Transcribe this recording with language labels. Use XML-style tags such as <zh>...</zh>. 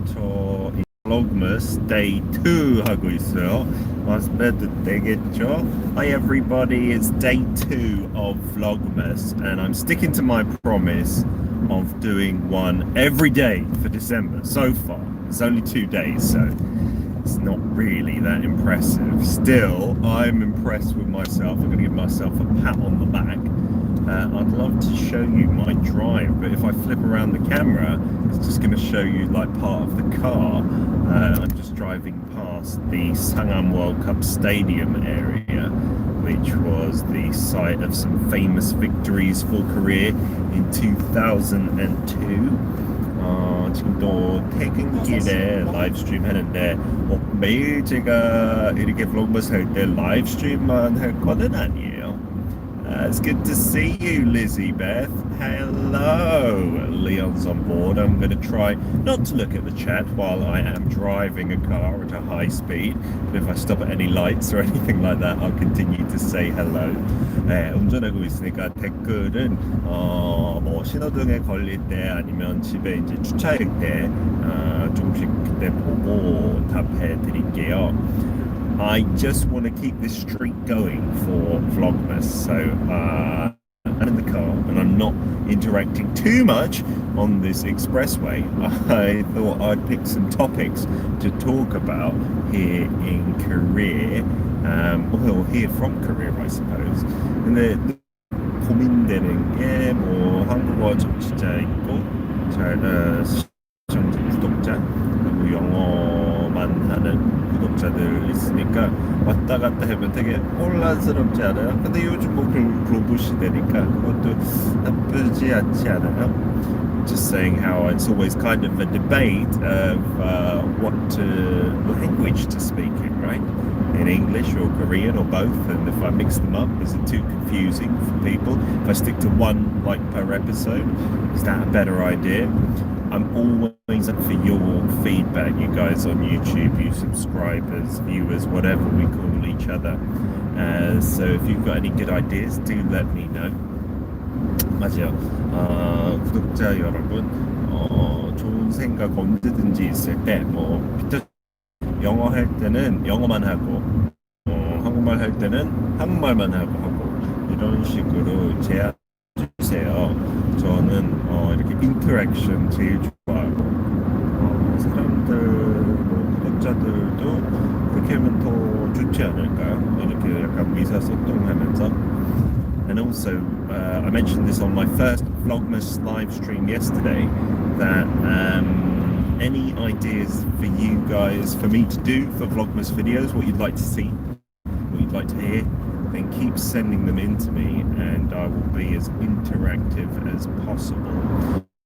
<ko>저 Vlogmas Day 2 하고 있어요. 마스베드 되겠죠?</ko> <en>Hi everybody, it's Day 2 of Vlogmas and I'm sticking to my promise of doing one every day for December. So far, it's only 2 days, so it's not really that impressive. Still, I'm impressed with myself. I'm going to give myself a pat on the back. I'd love to show you my drive, but if I flip around the camera, it's just going to show you like part of the car. I'm just driving past the Sangam World Cup Stadium area, which was the site of some famous victories for Korea in 2002.</en> <ko>지금 또 퇴근길에 라이브 스트림 하는데 매일 제가 이렇게 블로그버스 할 때 라이브 스트림만 할 거는 아니에요.</ko> <en>It's good to see you, Lizzie Beth. Hello, Leon's on board. I'm going to try not to look at the chat while I am driving a car at a high speed. But if I stop at any lights or anything like that, I'll continue to say hello.</en> <ko>네, 운전하고 있으니까 댓글은 뭐 신호등에 걸릴 때 아니면 집에 이제 주차할 때 조금씩 그때 보고 답해 드릴게요.</ko> <en>I just want to keep this streak going for Vlogmas, so I'm in the car and I'm not interacting too much on this expressway. I thought I'd pick some topics to talk about here in Korea, or here from Korea, I suppose.</en> <ko>근데 고민되는 게 뭐 한국어 정치자 있고 시청자 구독자 그리고 영어만 하는 구독자들 있으니까 왔다 갔다 하면 되게 혼란스럽지 않아요? 근데 요즘 뭐 글로벌 시대니까 그것도 나쁘지 않지 않아요?</ko> <en>Just saying how it's always kind of a debate of what language to speak in, right? In English or Korean or both, and if I mix them up, is it too confusing for people? If I stick to one like per episode, is that a better idea? I'm always up for your feedback, you guys on YouTube, you subscribers, viewers, whatever we call each other. So if you've got any good ideas, do let me know.</en> <ko>맞아요. 구독자 여러분, 좋은 생각 언제든지 있을 때, 뭐 영어 할 때는 영어만 하고, 한국말 할 때는 한국말만 하고 이런 식으로 제안 주세요. 저는 이렇게 인터랙션 제일 좋아하고 사람들 뭐 구독자들도 그렇게 하면 더 좋지 않을까요? 이렇게 약간 의사소통하면서.</ko> <en>And also, I mentioned this on my first Vlogmas live stream yesterday, that any ideas for you guys, for me to do for Vlogmas videos, what you'd like to see, what you'd like to hear, then keep sending them in to me and I will be as interactive as possible.</en>